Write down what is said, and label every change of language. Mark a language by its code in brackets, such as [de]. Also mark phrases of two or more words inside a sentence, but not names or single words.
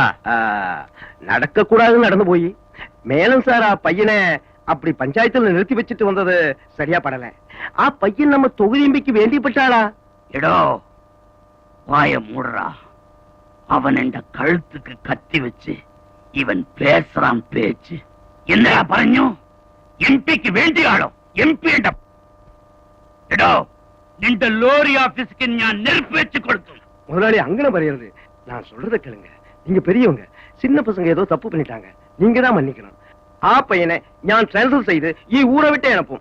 [ta] நடக்க கூடாதுன்னு நடந்து போய் மேலும் சார் ஆ பையனை அப்படி பஞ்சாயத்துல நிறுத்தி வச்சுட்டு வந்தது சரியா படல. ஆ பையன் நம்ம தொகுதிம்பிக்கு வேண்டிப்பட்டாளா? எடோ வாய மூடுறா. அவன் என்ற கழுத்துக்கு கத்தி வச்சு இவன் பேசுறான் பேச்சு. [ml] என்னடா പറഞ്ഞു? എംപിക്ക് വേണ്ടിയാണോ? എംപി എടോ നിന്റെ ലോറി [ta] ஆபீஸ்க்கு நான் நெருப்பு வச்சு கொடுத்தேன். முதலாளி அங்கன பரியறது. நான் சொல்றத கேளுங்க. நீங்க பெரியவங்க, சின்ன பசங்க ஏதோ தப்பு பண்ணிட்டாங்க. நீங்க தான் மன்னிக்கணும். ஆ பையனை நான் டிரான்ஸ்ஃபர் செய்து ஈ ஊரை விட்டு அனுப்பும்.